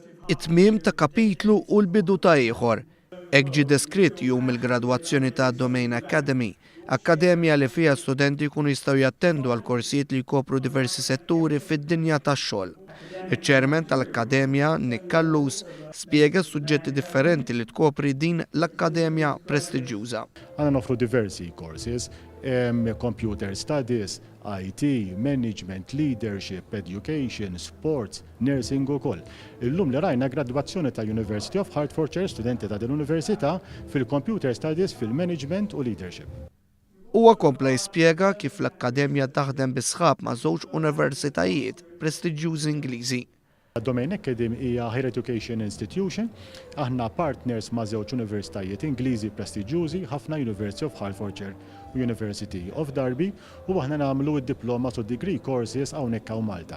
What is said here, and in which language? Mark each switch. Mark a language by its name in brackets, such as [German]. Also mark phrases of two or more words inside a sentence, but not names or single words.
[Maltese] it-tmiem ta' kapitlu u l-bidu ta' ieħor. Hekk ġie deskritt jum il-gradwazzjoni ta' Domain Academy, akkademja li fiha studenti jkunu jistgħu jattendu għal korsijiet li jkopru diversi setturi fid-dinja tax-xogħol. Iċ-ċermen tal-Akkademja Nick Kallus spjega suġġetti differenti li tkopri din l-akkademja prestiġjuża. Għandna nofru diversi [English] courses, Computer Studies, IT, Management, Leadership, Education, Sports, Nursing ukoll. [Maltese] Illum li rajna gradwazzjoni ta' University of Hertfordshire studenti ta' din l-Università fil- [English] Computer Studies, [Maltese] fil-Management u Leadership. Huwa kompla jispjega kif l-Akkademja taħdem bi sħab ma' żewġ universitajiet prestiġjużi Ingliżi. [English] Domain Academy hija Higher Education Institution, [Maltese] aħna partners ma' żewġ universitajiet Ingliżi prestiġjużi, ħafna University of Hertfordshire u University of Derby, u aħna nagħmlu d-diplomas u [English] degree courses [Maltese] hawnhekk hawn Malta.